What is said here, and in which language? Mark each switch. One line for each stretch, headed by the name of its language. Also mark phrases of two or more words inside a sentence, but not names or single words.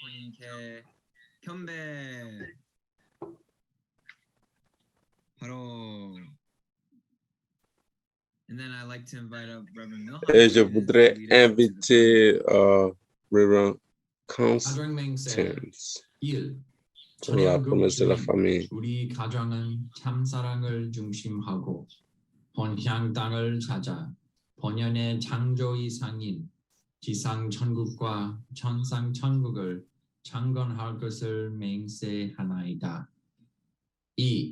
French: Et je voudrais inviter Reverend Constance pour la promesse de la famille.
Korean: 우리 가정은 참사랑을 중심하고 본향 땅을 찾아 본연의 창조 이상인 지상 천국과 천상 천국을 창건할 것을 맹세하나이다. 2.